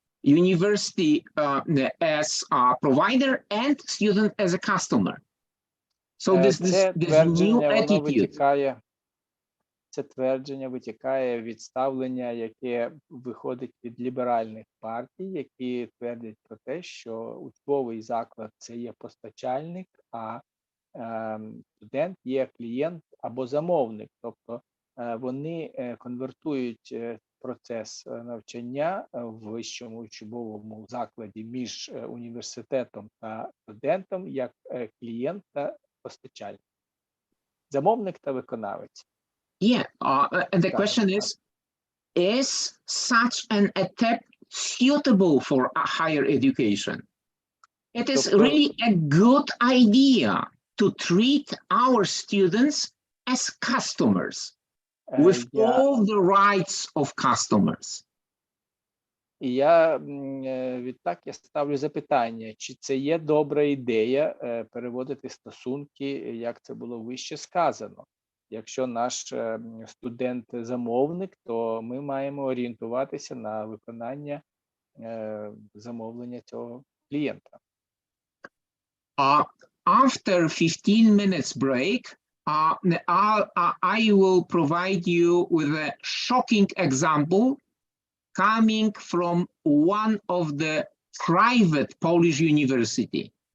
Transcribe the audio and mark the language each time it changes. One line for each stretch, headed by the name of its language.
English: University as a provider and student as a customer. So
Ukrainian: Це
English: this new
Ukrainian: твердження, воно
English: attitude.
Ukrainian: витікає, це твердження витікає від ставлення, яке виходить від ліберальних партій, які твердять про те, що учбовий заклад – це є постачальник, а студент є клієнт або замовник. Тобто вони конвертують процес навчання в вищому учбовому закладі між університетом та студентом як клієнт та постачальник. Замовник та виконавець.
English: Yeah, and the question is such an attempt suitable for a higher education? It is really a good idea to treat our students as customers with all the rights of customers.
Ukrainian: І я відтак я ставлю запитання, чи це є добра ідея переводити стосунки, як це було вище сказано. Якщо наш студент-замовник, то ми маємо орієнтуватися на виконання замовлення цього клієнта.
English: After 15 minutes break, I will provide you with a shocking example coming from one of the private Polish university.